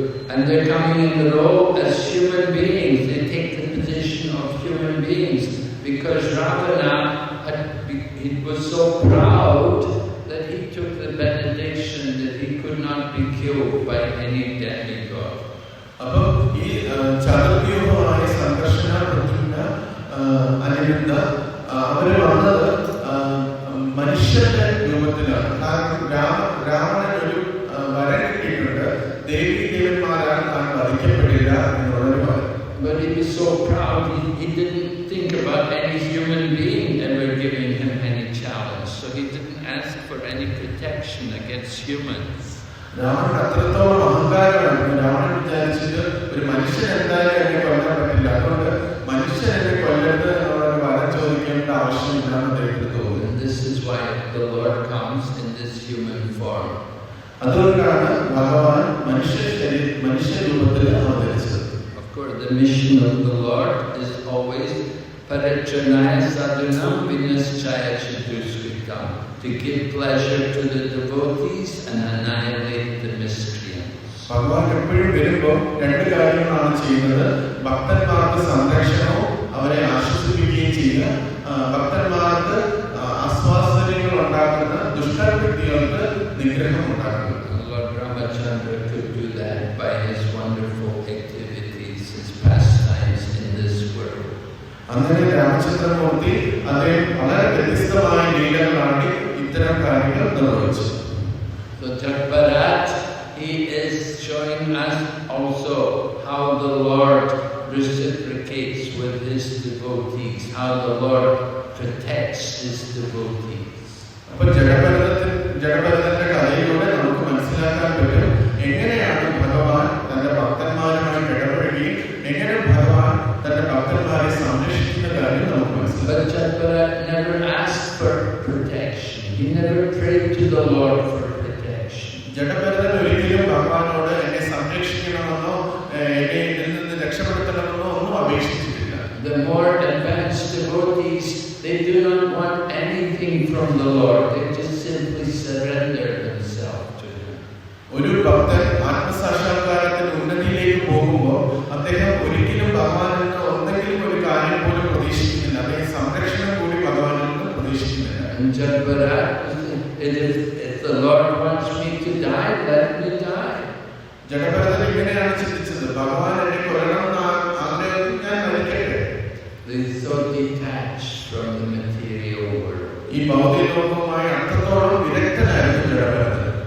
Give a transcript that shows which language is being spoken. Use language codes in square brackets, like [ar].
[en] And they're coming in the role as human beings. They take the position of human beings because Ravana he was so proud that he took the benediction that he could not be killed by any demigod. [ml] അപ്പോൾ ഈ ചതുർവ്യൂഹമായ സംഘർഷണ പ്രദ്യുമ്ന അനിരുദ്ധ അവര് വന്നത് മനുഷ്യന്റെ രൂപത്തിലാണ്. കാരണം രാവണൻ ഒരു വരം കിട്ടിയിട്ടുണ്ട്, ദേവീ ദേവന്മാരാൽ താൻ വധിക്കപ്പെടില്ല എന്നുള്ളൊരു വരം. [en] But he was so proud, he didn't think about any human being ever giving him any challenge. So he didn't ask for any protection against humans. [ml] Ravanan അത്രത്തോളം അഹങ്കാരമായിരുന്നു. രാവണൻ വിചാരിച്ചത് ഒരു മനുഷ്യൻ എന്തായാലും എന്നെ കൊല്ലാൻ പറ്റില്ല, അതുകൊണ്ട് മനുഷ്യൻ എന്നെ കൊല്ലരുത് എന്നുള്ള വരം ചോദിക്കേണ്ട ആവശ്യമില്ലാന്ന് അദ്ദേഹത്തിന് തോന്നുന്നു. [en] This is why the Lord comes in this human form. [ml] അതുകൊണ്ടാണ് ഭഗവാൻ മനുഷ്യ രൂപത്തിൽ അവതരിച്ചത്. [en] Of course, the mission of the Lord is always [sa] Paritranaya Sadhunam Vinaschaya Chatusritam, [en] to give pleasure to the devotees and annihilate the miscreants. [ml] ഭഗവാൻ എപ്പോഴും വരുമ്പോൾ 2 കാര്യങ്ങളാണ് ചെയ്യുന്നത്. ഭക്തന്മാർക്ക് സംരക്ഷണവും അവരെ ആശ്വസിപ്പിക്കുകയും ചെയ്യുക, ഭക്തന്മാർക്ക് ആസ്വാദനങ്ങൾ ഉണ്ടാക്കുന്ന ദുഷ്ടവൃത്തികൾക്ക് നിഗ്രഹം ഉണ്ടാക്കുക. [en] Lord Ramachandra could do that by his wonderful activities, his pastimes in this world. [ml] അങ്ങനെ രാമചന്ദ്രമൂർത്തി അദ്ദേഹം വളരെ വ്യത്യസ്തമായ ലീലകളാണ് ഇത്തരം കാര്യങ്ങൾ നിർവഹിച്ചത്. [en] So Jagbarat, he is showing us also how the Lord reciprocates with his devotees, how the Lord protects his devotees. [ml] അപ്പോൾ ജഡഭരതന്റെ കഥയിലൂടെ നമുക്ക് മനസ്സിലാക്കാൻ പറ്റും എങ്ങനെയാണ് ഭഗവാൻ തന്റെ ഭക്തന്മാരുമായി ഇടപെടുകയും എങ്ങനെ ഭഗവാൻ തന്റെ ഭക്തന്മാരെ സംരക്ഷിക്കുന്ന കാര്യം നമുക്ക് മനസ്സിലാക്കാം. [en] But Jagbarat never asked for protection. He never prayed to the Lord for protection. [ml] Jadabharatan ഒരിക്കലും ഭഗവാനോട് എന്നെ സംരക്ഷിക്കണമെന്നോ എന്നെ ഇതിൽ നിന്ന് രക്ഷപ്പെടുത്തണമെന്നോ ഒന്നും അപേക്ഷിച്ചിട്ടില്ല. [en] The more advanced devotees, they do not want anything from the Lord. They just simply surrender themselves to Him. [ml] ഒരു ഭക്തൻ ആത്മസാക്ഷാത്കാരത്തിന് ഉന്നതിയിലേക്ക് പോകുമ്പോൾ അദ്ദേഹം ഒരിക്കലും ഭഗവാനിൽ നിന്ന് എന്തെങ്കിലും ഒരു കാര്യം പോലും പ്രതീക്ഷിക്കുന്നില്ല. അദ്ദേഹം സംരക്ഷണം കൂടി ഭഗവാനിൽ നിന്ന് പ്രതീക്ഷിക്കുന്നില്ല. [en] And Jagbarat, if the Lord wants me to die, let me die. [ml] Jadabharatan ഇങ്ങനെയാണ് ചിന്തിച്ചത്, ഭഗവാൻ എന്നെ കൊല്ലണമെന്ന് ആഗ്രഹിക്കും, ഞാൻ മരിക്കട്ടെ. [en] They are so detached from the material world. [ml] ഈ ഭൗതിക ലോകവുമായി അത്രത്തോളം വിരക്തനായിരുന്നു ജഡഭരതൻ.